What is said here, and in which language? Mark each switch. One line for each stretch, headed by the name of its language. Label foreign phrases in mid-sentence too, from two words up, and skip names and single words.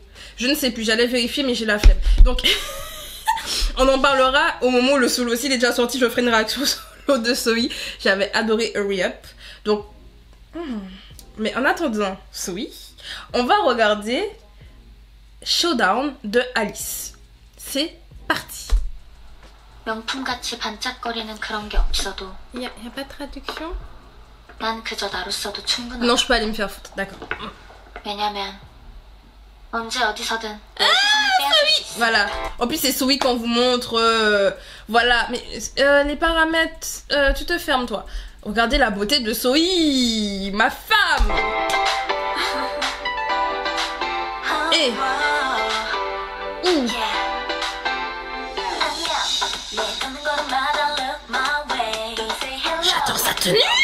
French: Je ne sais plus, j'allais vérifier mais j'ai la flemme. Donc, on en parlera au moment où le solo aussi il est déjà sorti. Je ferai une réaction solo de Zoe. J'avais adoré Hurry Up. Donc, mais en attendant Zoe, on va regarder Showdown de Alice. C'est parti.
Korean: 명품같이 반짝거리는 그런 게 없어도
French: Y a pas de traduction?
Korean: 난 그저 나로서도 충분하다.
French: Non, je peux aller me faire foutre, d'accord.
Korean: 왜냐면 언제 어디서든 내 시선을 빼앗을 수 있어.
French: Voilà. En plus, c'est Zoe qu'on vous montre. Voilà. Mais les paramètres, tu te fermes, toi. Regardez la beauté de Zoe, ma femme. Et. J'adore sa tenue.